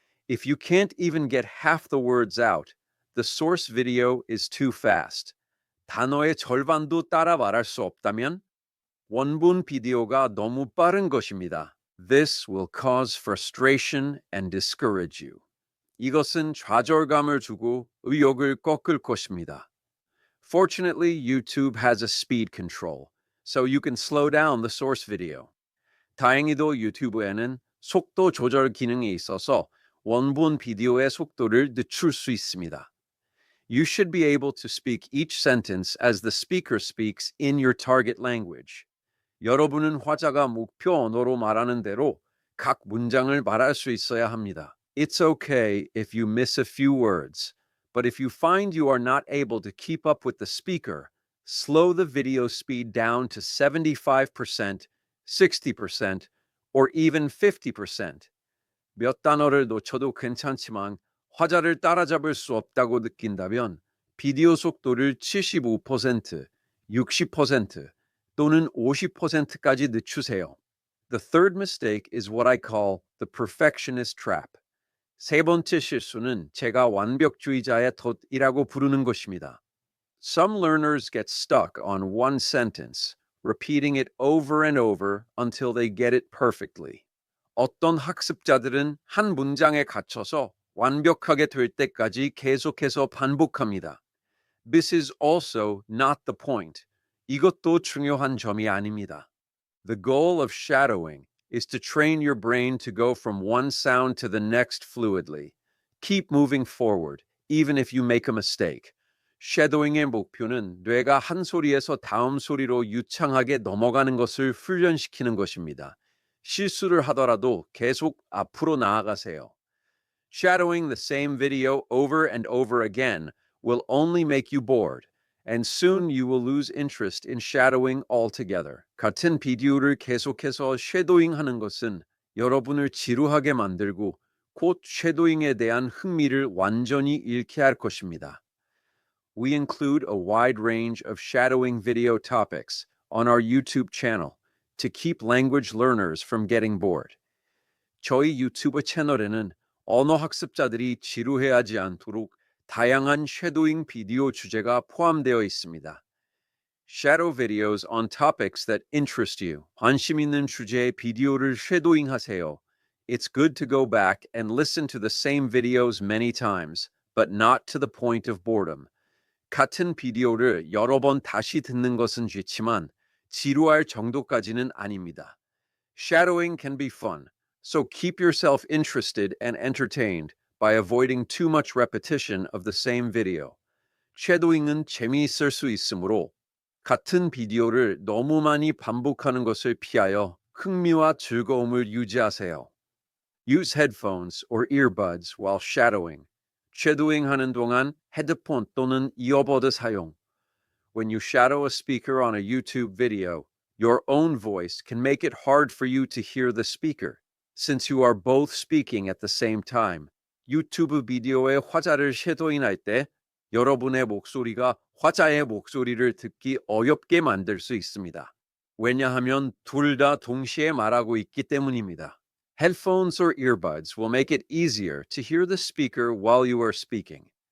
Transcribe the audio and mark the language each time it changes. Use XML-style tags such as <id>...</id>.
<en>If you can't even get half the words out, the source video is too fast.</en> <ko>단어의 절반도 따라 말할 수 없다면 원본 비디오가 너무 빠른 것입니다.</ko> <en>This will cause frustration and discourage you.</en> <ko>이것은 좌절감을 주고 의욕을 꺾을 것입니다.</ko> <en>Fortunately, YouTube has a speed control, so you can slow down the source video.</en> <ko>다행히도 유튜브에는 속도 조절 기능이 있어서 원본 비디오의 속도를 늦출 수 있습니다.</ko> <en>You should be able to speak each sentence as the speaker speaks in your target language.</en> <ko>여러분은 화자가 목표 언어로 말하는 대로 각 문장을 말할 수 있어야 합니다.</ko> <en>It's okay if you miss a few words, but if you find you are not able to keep up with the speaker, slow the video speed down to 75%, 60%, or even 50%.</en> <ko>몇 단어를 놓쳐도 괜찮지만 화자를 따라잡을 수 없다고 느낀다면 비디오 속도를 75%, 60% 또는 50%까지 늦추세요.</ko> <en>The third mistake is what I call the perfectionist trap.</en> <ko>세 번째 실수는 제가 완벽주의자의 덫이라고 부르는 것입니다.</ko> <en>Some learners get stuck on one sentence, repeating it over and over until they get it perfectly.</en> <ko>어떤 학습자들은 한 문장에 갇혀서 완벽하게 될 때까지 계속해서 반복합니다.</ko> <en>This is also not the point.</en> <ko>이것도 중요한 점이 아닙니다.</ko> <en>The goal of shadowing is to train your brain to go from one sound to the next fluidly. Keep moving forward, even if you make a mistake.</en> <ko>쉐도잉의 목표는 뇌가 한 소리에서 다음 소리로 유창하게 넘어가는 것을 훈련시키는 것입니다. 실수를 하더라도 계속 앞으로 나아가세요.</ko> <en>Shadowing the same video over and over again will only make you bored, and soon you will lose interest in shadowing altogether.</en> <ko>같은 비디오를 계속해서 쉐도잉하는 것은 여러분을 지루하게 만들고 곧 쉐도잉에 대한 흥미를 완전히 잃게 할 것입니다.</ko> <en>We include a wide range of shadowing video topics on our YouTube channel to keep language learners from getting bored.</en> <ko>저희 유튜브 채널에는 언어 학습자들이 지루해하지 않도록 다양한 쉐도잉 비디오 주제가 포함되어 있습니다.</ko> <en>Shadow videos on topics that interest you.</en> <ko>관심 있는 주제의 비디오를 쉐도잉 하세요.</ko> <en>It's good to go back and listen to the same videos many times, but not to the point of boredom.</en> <ko>같은 비디오를 여러 번 다시 듣는 것은 좋지만 지루할 정도까지는 아닙니다.</ko> <en>Shadowing can be fun, so keep yourself interested and entertained by avoiding too much repetition of the same video.</en> <ko>쉐도잉은 재미있을 수 있으므로 같은 비디오를 너무 많이 반복하는 것을 피하여 흥미와 즐거움을 유지하세요.</ko> <en>Use headphones or earbuds while shadowing.</en> <ko>쉐도잉 하는 동안 헤드폰 또는 이어버드 사용.</ko> <en>When you shadow a speaker on a YouTube video, your own voice can make it hard for you to hear the speaker, since you are both speaking at the same time.</en> <ko>유튜브 비디오의 화자를 쉐도잉할 때 여러분의 목소리가 화자의 목소리를 듣기 어렵게 만들 수 있습니다. 왜냐하면 둘 다 동시에 말하고 있기 때문입니다.</ko> <en>Headphones or earbuds will make it easier to hear the speaker while you are speaking.</en>